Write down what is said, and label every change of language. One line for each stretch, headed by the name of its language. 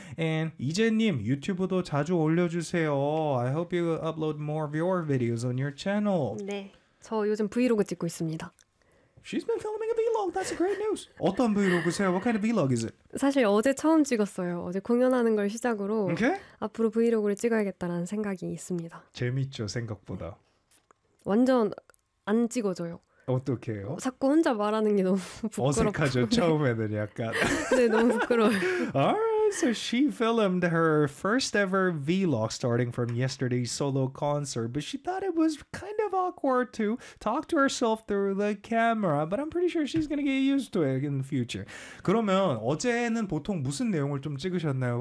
Korean: And 이재님, 유튜브도 자주 올려주세요.
English: I hope you upload more of your videos on your channel.
Korean: 네, 저 요즘 브이로그 찍고 있습니다.
English: She's been filming a vlog. That's great news.
Korean: 어떤 브이로그세요?
English: What kind of vlog is it?
Korean: 사실 어제 처음 찍었어요. 어제 공연하는 걸 시작으로
English: okay.
Korean: 앞으로 브이로그를 찍어야겠다는 생각이 있습니다. 재밌죠, 생각보다. 완전 안 찍어져요. 어떡해요? 자꾸 혼자 말하는 게 너무 부끄럽고. 어색하죠? 처음에는 약간. 네, 너무 부끄러워요.
English: Alright, so she filmed her first ever vlog starting from yesterday's solo concert. But she thought it was kind of awkward to talk to herself through the camera. But I'm pretty sure she's gonna get used to it in the future.
Korean: 그러면 어제는 보통 무슨 내용을 좀 찍으셨나요?